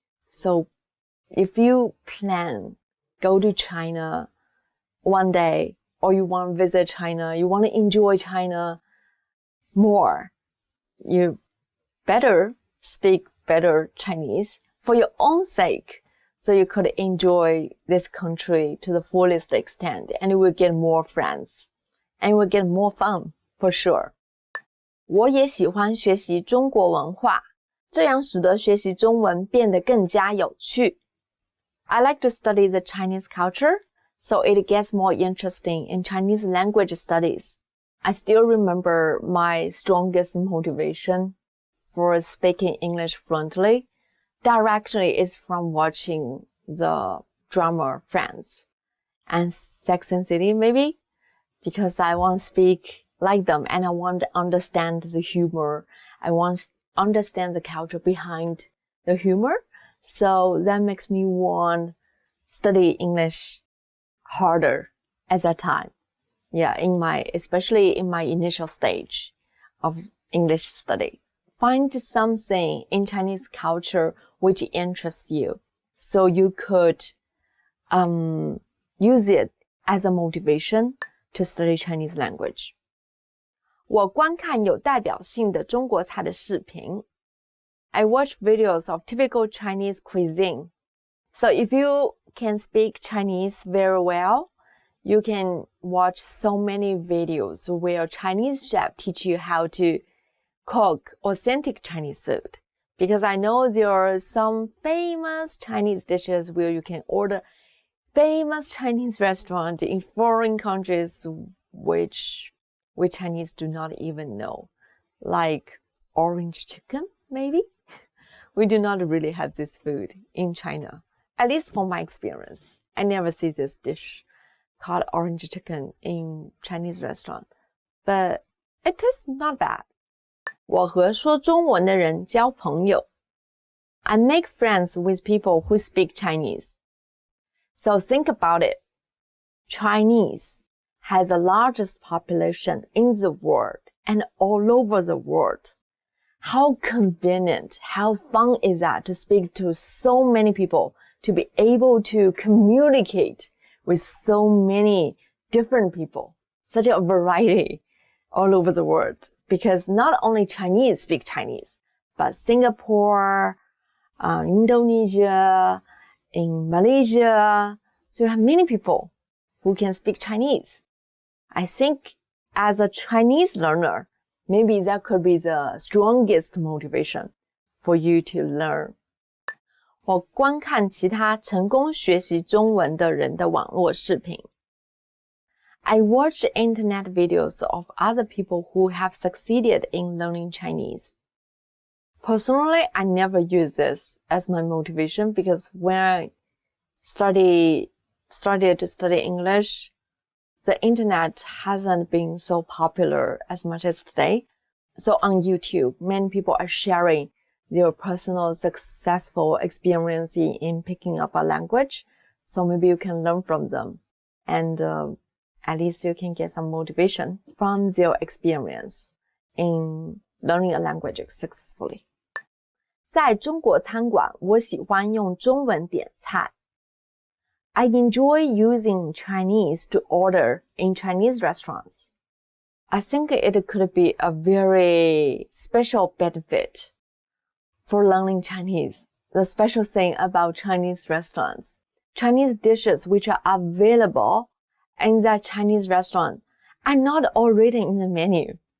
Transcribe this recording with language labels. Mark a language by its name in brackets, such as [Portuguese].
[English] So if you plan go to China one day, or you want to visit China, you want to enjoy China more, you better speak better Chinese for your own sake, so you could enjoy this country to the fullest extent, and you will get more friends, and you will get more fun, for sure. [Chinese] 我也喜欢学习中国文化，这样使得学习中文变得更加有趣。 [English] I like to study the Chinese culture, so it gets more interesting in Chinese language studies. I still remember my strongest motivation for speaking English fluently directly is from watching the drama Friends and Sex and City, maybe, because I want to speak like them and I want to understand the humor. I want to understand the culture behind the humor. So that makes me want to study English harder at that time. Yeah, especially in my initial stage of English study. Find something in Chinese culture which interests you, so you could use it as a motivation to study Chinese language. [Chinese] 我观看有代表性的中国菜的视频。 [English] I watch videos of typical Chinese cuisine. So if you can speak Chinese very well, you can watch so many videos where Chinese chefs teach you how to cook authentic Chinese food. Because I know there are some famous Chinese dishes where you can order famous Chinese restaurant in foreign countries which we Chinese do not even know. Like orange chicken, maybe? We do not really have this food in China. At least from my experience. I never see this dish called orange chicken in Chinese restaurant. But it is not bad. [Chinese] 我和说中文的人交朋友。 [English] I make friends with people who speak Chinese. So think about it. Chinese has the largest population in the world and all over the world. How convenient, how fun is that to speak to so many people, to be able to communicate with so many different people, such a variety all over the world. Because not only Chinese speak Chinese, but Singapore, Indonesia, in Malaysia, so you have many people who can speak Chinese. I think as a Chinese learner, maybe that could be the strongest motivation for you to learn. [Chinese] 我观看其他成功学习中文的人的网络视频。 [English] I watch internet videos of other people who have succeeded in learning Chinese. Personally, I never use this as my motivation because when I started to study English, the internet hasn't been so popular as much as today. So on YouTube, many people are sharing their personal successful experience in picking up a language. So maybe you can learn from them. And at least you can get some motivation from their experience in learning a language successfully. [Chinese] 在中国餐馆，我喜欢用中文点菜。 [English] I enjoy using Chinese to order in Chinese restaurants. I think it could be a very special benefit for learning Chinese. The special thing about Chinese restaurants, Chinese dishes which are available in that Chinese restaurant are not already in the menu.